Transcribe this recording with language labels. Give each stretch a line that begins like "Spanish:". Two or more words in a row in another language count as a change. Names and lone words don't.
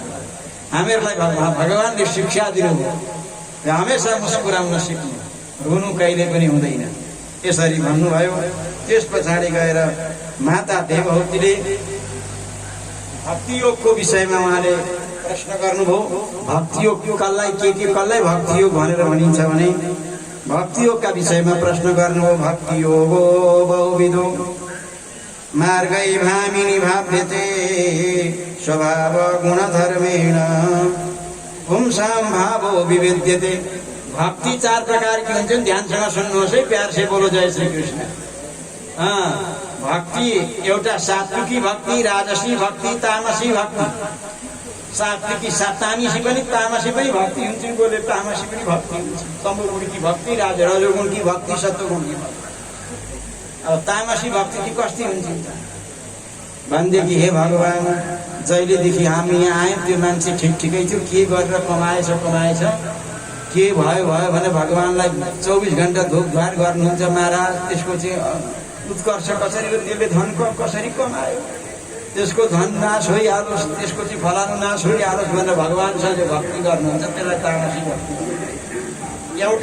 Nepali: हामीहरूलाई भगवानले शिक्षा दिनुभयो, हमेशा मुस्कुराउन सिक्नु, रुनु कहिले पनि हुँदैन, यसरी भन्नुभयो। त्यस पछाडि गएर माता देवहूतिले भक्ति योगको विषयमा उहाँले प्रश्न गर्नुभयो। भक्ति योग कसलाई कसलाई भक्ति योग भनेर भनिन्छ भने भक्ति योगका विषयमा प्रश्न गर्नुभयो।
Sanskrit: भक्ति योगो बहुविधो मार्गै भामिनी भाव्यते स्वभाव गुणधर्मेण पुंसां भावो विविध्यते।
Nepali: भक्ति 4 प्रकार की हुन्छ, ध्यानसँग सुन्नुहोस् है,
Hindi: प्यार से बोलो जय श्री कृष्ण।
Nepali: भक्ति एउटा सात्विकी भक्ति, राजसी भक्ति, तामसी भक्ति। सात्विकी तामसी पनि तामसी पनि भक्ति हुन्छ, बोले तामसी पनि भक्ति हुन्छ।
Hindi: तमोगुण की भक्ति, रजोगुण की भक्ति, सत्वगुण की भक्ति।
Nepali: अब तामसी भक्ति की कस्ती हुन्छ भनेदेखि हे भगवान, जहिलेदेखि हामी यहाँ आयौँ त्यो मान्छे ठिकै थियो, के गरेर कमाएछ के भयो भने भगवानलाई 24 घण्टा धोकधार गर्नुहुन्छ महाराज। त्यसको चाहिँ उत्कर्ष कसरी, त्यसले धन कसरी कमायो, त्यसको धन नाश होइहालोस्, त्यसको चाहिँ फलानु नाश होइहालोस् भनेर भगवानसँग भक्ति गर्नुहुन्छ, त्यसलाई तामसी भक्ति।